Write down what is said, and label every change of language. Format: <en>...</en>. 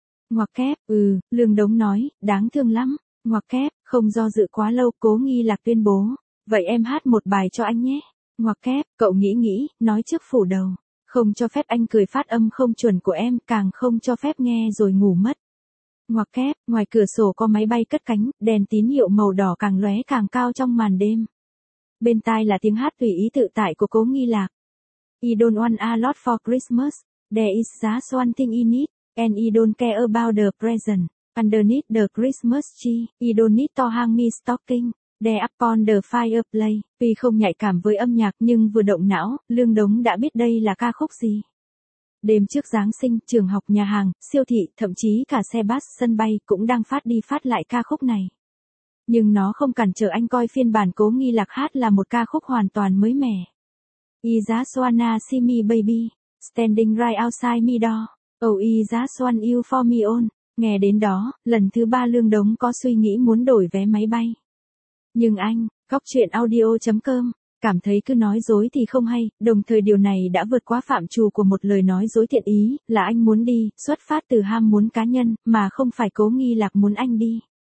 <vi>Ngoặc kép, Lương Đống nói, đáng thương lắm, ngoặc kép, không do dự quá lâu, Cố Nghi Lạc tuyên bố, vậy em hát một bài cho anh nhé, ngoặc kép, cậu nghĩ, nói trước phủ đầu, không cho phép anh cười phát âm không chuẩn của em, càng không cho phép nghe rồi ngủ mất. Ngoặc kép, ngoài cửa sổ có máy bay cất cánh, đèn tín hiệu màu đỏ càng lóe càng cao trong màn đêm. Bên tai là tiếng hát tùy ý tự tại của Cố Nghi Lạc.</vi> <en>I don't want a lot for Christmas. There is just one thing I need. And I don't care about the present. Underneath the Christmas tree, I don't need to hang me stocking. There upon the fireplace.</en> <vi>Vì không nhạy cảm với âm nhạc nhưng vừa động não, Lương Đống đã biết đây là ca khúc gì. Đêm trước Giáng sinh, trường học, nhà hàng, siêu thị, thậm chí cả xe bus, sân bay cũng đang phát đi phát lại ca khúc này. Nhưng nó không cản trở anh coi phiên bản Cố Nghi Lạc hát là một ca khúc hoàn toàn mới mẻ.</vi> <en>I just wanna see me baby, standing right outside me door. Oh, I just want you for me own.</en> <vi>Nghe đến đó, lần thứ ba Lương Đống có suy nghĩ muốn đổi vé máy bay. Nhưng anh, gocchuyenaudio.com, cảm thấy cứ nói dối thì không hay, đồng thời điều này đã vượt quá phạm trù của một lời nói dối thiện ý, là anh muốn đi, xuất phát từ ham muốn cá nhân, mà không phải Cố Nghi Lạc muốn anh đi.</vi>